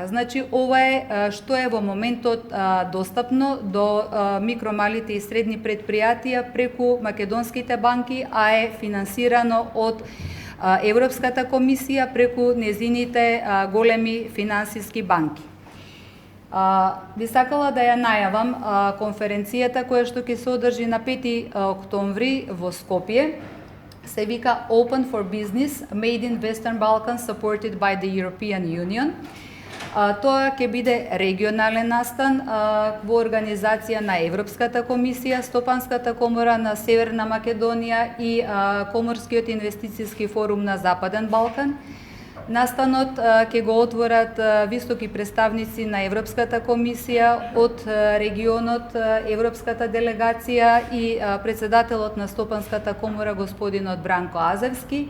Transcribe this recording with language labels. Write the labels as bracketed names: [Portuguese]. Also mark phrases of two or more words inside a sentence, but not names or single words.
[Macedonian] Значи, ова е што е во моментот достапно до микро, малите и средни предпријатија преку македонските банки, а е финансирано од Европската комисија преку незините големи финансиски банки. Би сакала да ја најавам конференцијата која што ќе се одржи на 5 октомври во Скопје. Се вика [English] Open for Business, Made in Western Balkans, supported by the European Union. [Macedonian] Тоа ќе биде регионален настан во организација на Европската комисија, Стопанската комора на Северна Македонија и Коморскиот инвестицијски форум на Западен Балкан. Настанот ќе го отворат високи представници на Европската комисија од регионот, Европската делегација и председателот на Стопанската комора господинот Бранко Азевски.